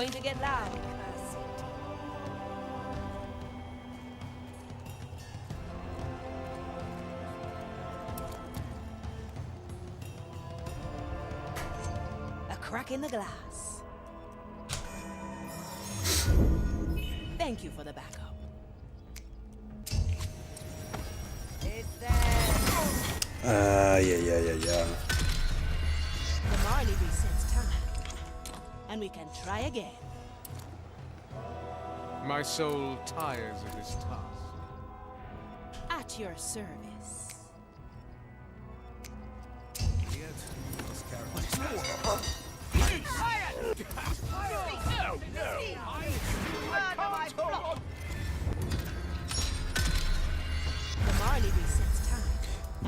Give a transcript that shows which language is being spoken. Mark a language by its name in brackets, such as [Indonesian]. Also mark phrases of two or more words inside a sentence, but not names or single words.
[English] going to get loud. A crack in the glass. Thank you for the backup. It's there. Ай-яй-яй-яй-яй. The Marley resets time. And we can try again. My soul tires of this task. At your service. The Marley resets time. And we